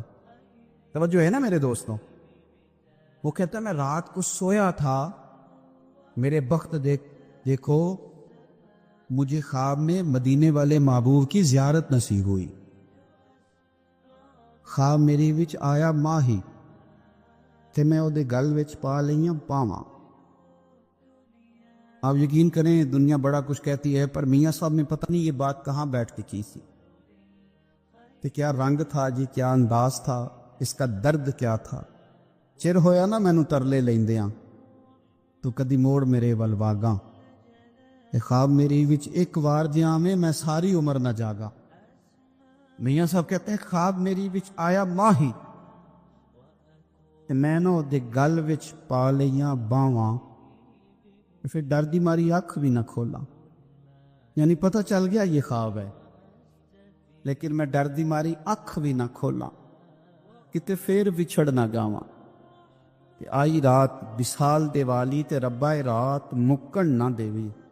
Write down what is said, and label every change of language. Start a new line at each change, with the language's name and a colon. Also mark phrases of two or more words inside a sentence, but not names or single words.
Urdu: توجہ ہے نا میرے دوستوں؟ وہ کہتا ہے میں رات کو سویا تھا، میرے بخت دیکھو مجھے خواب میں مدینے والے محبوب کی زیارت نصیب ہوئی.
Punjabi: خواب میری وچ آیا ماہی تے میں او دے گل وچ پا لئیاں پاواں.
Urdu: آپ یقین کریں دنیا بڑا کچھ کہتی ہے، پر میاں صاحب نے پتہ نہیں یہ بات کہاں بیٹھ کے کی سی. کہ کیا رنگ تھا جی، کیا انداز تھا، اس کا درد کیا تھا.
Punjabi: چر ہویا نا مینوں ترلے لیندیاں، تو کدی موڑ میرے ول واگاں. اے خواب میری وچ ایک وار جیاں میں ساری عمر نہ جاگا.
Urdu: میاں صاحب کہتے ہیں
Punjabi: خواب میری وچ آیا ماہی تے میں نہ دے گل وچ پا لئیاں باواں. پھر ڈر دی ماری اکھ بھی نہ کھولا.
Urdu: یعنی پتہ چل گیا یہ خواب ہے، لیکن میں
Punjabi: ڈر دی ماری اکھ بھی نہ کھولا، کتے پھر وچھڑ نہ گاواں. کہ آئی رات وصال دے والی تے ربا رات مکن نہ دیوی.